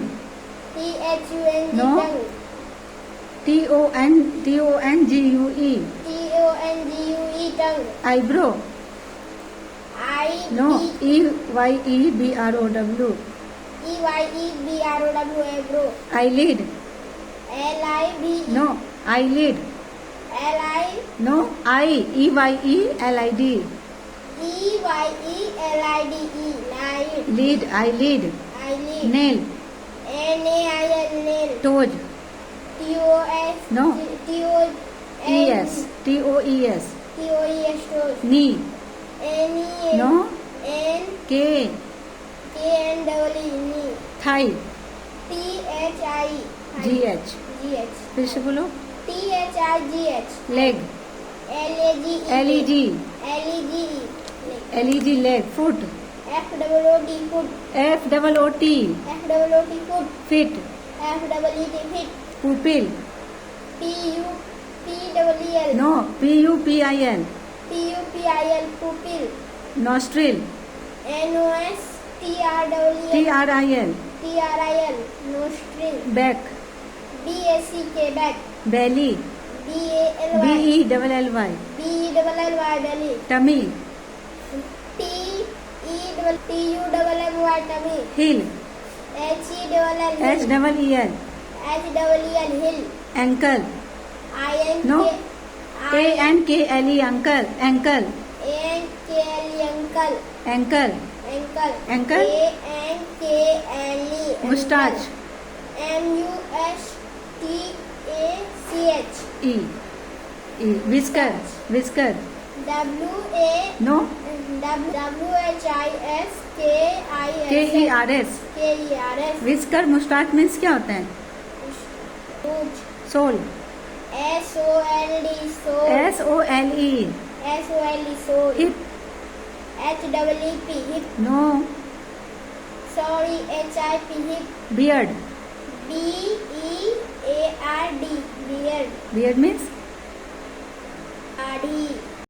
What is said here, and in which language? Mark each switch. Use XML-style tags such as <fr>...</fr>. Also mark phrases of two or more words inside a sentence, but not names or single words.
<en>T-H-U-N-G. No. Tongue. T-O-N-G-U-E. T-O-N-G-U-E. Tongue. Eyebrow. I-B. No. E-Y-E-B-R-O-W. E-Y-E-B-R-O-W. Eyebrow. Eyelid. L-I-B-E. No. Eyelid. L-I. No. I-E-Y-E-L-I-D. E-Y-E-L-I-D-E. Lid. Lid. Eyelid. Eyelid. Nail. N-A-I-L. Nail. Toes. T-O-S. No. T-O-N. E-S. T-O-E-S. T-O-E-S. Toes. Knee. N-E. No. N. K. K-N-E-E. Knee. Thigh. T-H-I. G-H. G-H.</en> <hi>फिर से बोलो.</hi> <en>T-H-I-G-H. Leg. L-A-G-E. L-E-G. L-E-G-E. L-E-G. Leg. Foot. F-O-O-T. Foot. F-O-O-T. F-O-O-T. Foot. Feet. F-E-E-T. Feet. Pupil. P-U-P-E-L. No. P-U-P-I-L. P-U-P-I-L. Pupil. Nostril. N-O-S-T-R-I-L. T-R-I-L. T-R-I-L. Nostril. Back. B-A-C-K. Back. Belly. B-A-L-Y. B-E-L-L-Y. B-E-L-L-Y. Belly. Tummy. T-E-T-U-M-M-Y. Tummy. Heel. H-E-L-L. H-E-E-L. H-E-L-L. Hill. Ankle. I-N-K. No. A-N-K-L-E. Uncle. Ankle. A-N-K-L-E. Uncle. Ankle. Ankle. Ankle. A-N-K-L-E. Mustache. M-U-S-T-A-C-H. E. E. Whisker. Whisker. W-A. No. W-H-I-S-K-I-S. K-E-R-S. K-E-R-S. Whisker mustache means</en> <hi>क्या होता है?</hi> <en>Soul. S-O-L-D. Soul. S-O-L-E. S-O-L-E. Soul. Hip. H-E-E-P. Hip. No. Sorry. H-I-P. Hip. Beard. B-E-A-R-D. Beard. Beard means R-D.</en>